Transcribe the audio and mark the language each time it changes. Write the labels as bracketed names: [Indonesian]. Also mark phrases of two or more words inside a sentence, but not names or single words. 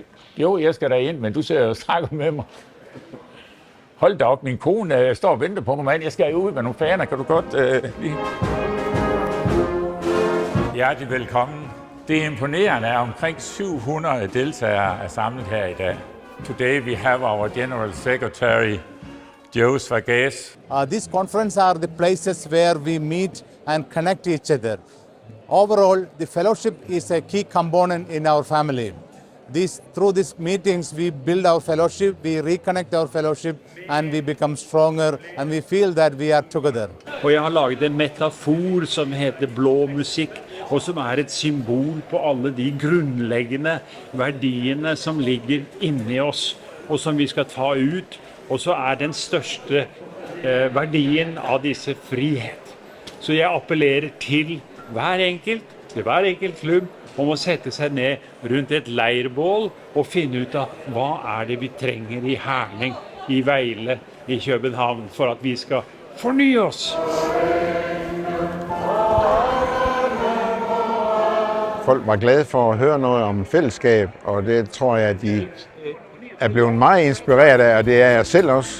[Danish] Jo, jeg skal derind, men du ser og snakker med mig. Hold da op, min kone står og venter på mig, mand. Jeg skal ud med nogle faner, kan du godt lige... Hjertelig velkommen. Det er imponerende, at omkring 700 deltagere er samlet her i dag. [English] Today we have our General Secretary, Joe Svagaz. These conferences are the places where we meet and connect each other. Overall, the fellowship is a key component in our family. Through these meetings, we build our fellowship, we reconnect our fellowship, and we become stronger, and we feel that we are together. [Norwegian] Og jeg har laget en metafor som heter blå musikk, og som er et symbol på alle de grundlæggende verdiene som ligger inni oss, og som vi skal ta ut. Og så er den største verdien av disse frihet. Så jeg appellerer til hver enkelt klubb, om å sette seg ned rundt et leirbål og finne ut av hva er det vi trenger i Herning, i Vejle, i København, for at vi skal fornye oss. [Danish] Folk var glade for at høre noget om fællesskab, og det tror jeg, at de er blevet meget inspireret af, og det er jeg selv også.